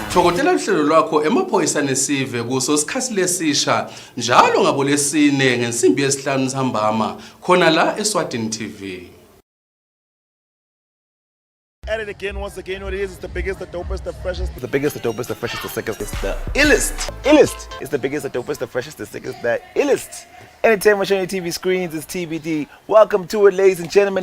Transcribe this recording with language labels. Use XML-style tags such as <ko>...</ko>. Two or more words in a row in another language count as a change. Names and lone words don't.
<ss>Thokotela uhlelo lwakho emaphoyisa nesive kuso sikhathi lesisha njalo ngabolesine ngensimbi yesihlanu nsambama khona la Eswatini TV.</ss> <en>At it again, once again, what it is, it's the biggest, the dopest, the freshest. The biggest, the dopest, the freshest, the sickest. It's the illest. Illest. It's the biggest, the dopest, the freshest, the sickest, the illest. Anytime on your TV screens, it's TBD. Welcome to it, ladies and gentlemen.</en>